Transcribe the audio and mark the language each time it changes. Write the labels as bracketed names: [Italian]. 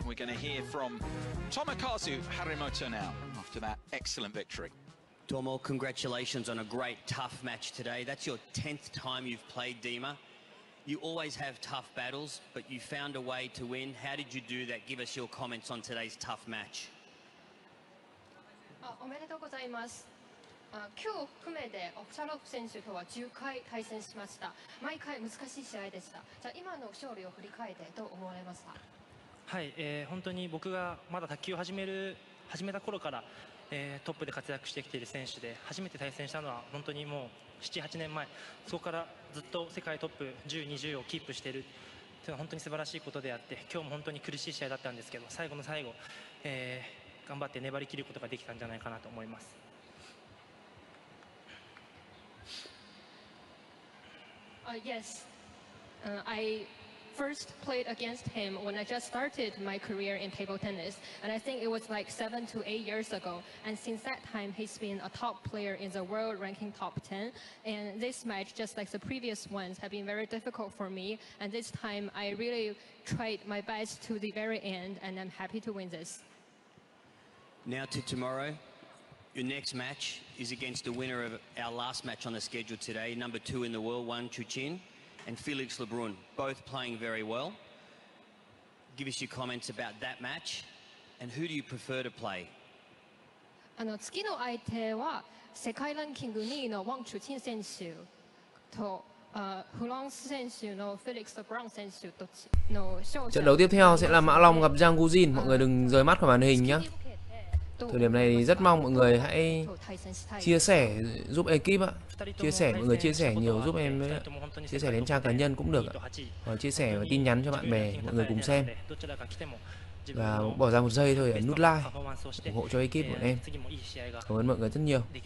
[English] We're going to hear from Tomokazu Harimoto now after that excellent victory. Tomo, congratulations on a great, tough match today. That's your 10th time you've played Dima. You always have tough battles, but you found a way to win. How did you do that? Give us your comments on today's tough match. [Japanese] おめでとうございます。今日含めてオフチャロフ選手とは10回対戦しました。毎回難しい試合でした。じゃあ今の勝利を振り返ってどう思われますか？はい、本当に僕がまだ卓球を始めた頃から、トップで活躍してきている選手で初めて対戦したのは本当にもう 7,8 年前、そこからずっと世界トップ10、20をキープしているというのは本当に素晴らしいことであって、今日も本当に苦しい試合だったんですけど、最後の最後、頑張って粘り切ることができたんじゃないかなと思います。 [English] Yes, I first played against him when I just started my career in table tennis, and I think it was like 7 to 8 years ago. And since that time, he's been a top player in the world ranking top 10. And this match, just like the previous ones, have been very difficult for me. And this time, I really tried my best to the very end, and I'm happy to win this. Now to tomorrow. Your next match is against the winner of our last match on the schedule today, number 2 in the world, Wang Chuqin, and Felix Lebrun, both playing very well. Give us your comments about that match, and who do you prefer to play? [Japanese] 次の相手は世界ランキング2位のワン・チュチン選手とフランス選手のフェリックス・ブラウン選手どっちの勝者。 [Vietnamese] Trận đấu tiếp theo sẽ là Mã Long gặp Zhang Guzin. Mọi người đừng rời mắt khỏi màn hình nhé. Thời điểm này thì rất mong mọi người hãy chia sẻ giúp ekip ạ. Chia sẻ, mọi người chia sẻ nhiều giúp em với. Chia sẻ đến trang cá nhân cũng được ạ. Hoặc chia sẻ và tin nhắn cho bạn bè, mọi người cùng xem. Và bỏ ra một giây thôi để nút like, ủng hộ cho ekip của em. Cảm ơn mọi người rất nhiều.